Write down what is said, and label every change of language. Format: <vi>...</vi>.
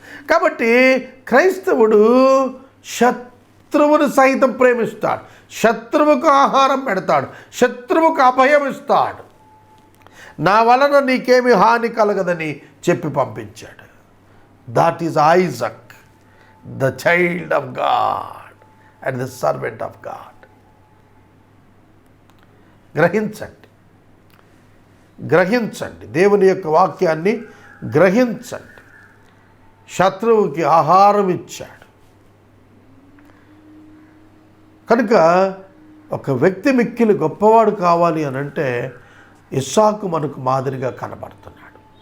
<te>కాబట్టి క్రైస్తవుడు శత్రువును సైతం ప్రేమిస్తాడు, శత్రువుకు ఆహారం పెడతాడు, శత్రువుకు అభయం ఇస్తాడు. నా వలన నీకేమి హాని కలగదని చెప్పి పంపించాడు.</te> <en>That is Isaac, the child of God and the servant of God.</en> <te>గ్రహించండి, దేవుని యొక్క వాక్యాన్ని గ్రహించండి. శత్రువుకి ఆహారం ఇచ్చాడు. కనుక ఒక వ్యక్తి మిక్కిలి గొప్పవాడు కావాలి అని అంటే ఇస్సాకు మనకు మాదిరిగా కనబడుతున్నాడు.</te>